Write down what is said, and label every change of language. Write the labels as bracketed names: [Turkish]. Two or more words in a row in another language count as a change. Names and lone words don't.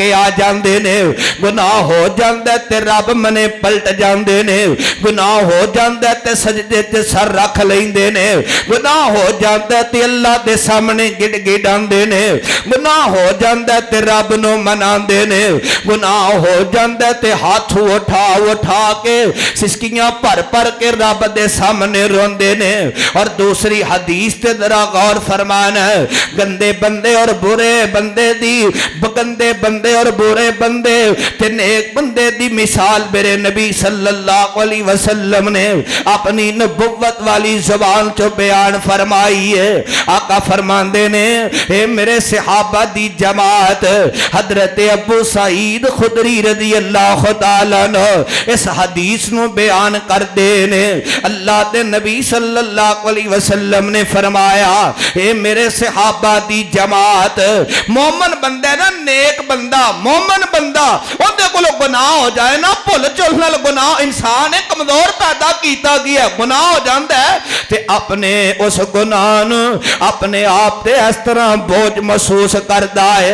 [Punjabi] آ جاندے نے، گناہ ہو جاندا تے رب منے پلٹ جاندے نے، گناہ ہو جاندا تے سجدے تے سر رکھ لیندے نے، گناہ ہو جاندا تے اللہ دے سامنے گڑگڑاندے نے، گناہ ہو جاندا تے رب نوں مناندے نے، گناہ ہو جاندا تے ہاتھ اٹھا اٹھا کے سسکیاں بھر بھر کے رب دے سامنے روندے نے. اور دوسری حدیث تے ذرا غور فرمانا ہے، گندے بندے اور برے بندے دی، گندے بندے اور برے بندے تے نیک بندے دی مثال میرے نبی [Arabic] صلى الله عليه وسلم [Punjabi] نے اپنی نبوت والی زبان چوں بیان فرمائی ہے. آقا فرماندے نے اے میرے صحابہ دی جماعت، حضرت ابو سعید خدری [Arabic] رضي الله تعالى عنه [Punjabi] اس حدیث نوں بیان کر دے نے. اللہ دے نبی [Arabic] صلى الله عليه وسلم [Punjabi] نے فرمایا اے میرے صحابہ دی جماعت، مومن بندہ نا نیک بندہ مومن بندہ اوہدے کولوں گناہ ہو جائے نا، بھل چل نال گناہ انسان ہے کمزور پیدا کیتا گیا، گناہ ہو جاتا ہے تے اپنے اس گناہ نوں اپنے آپ تے اس طرح بوجھ محسوس کرتا ہے.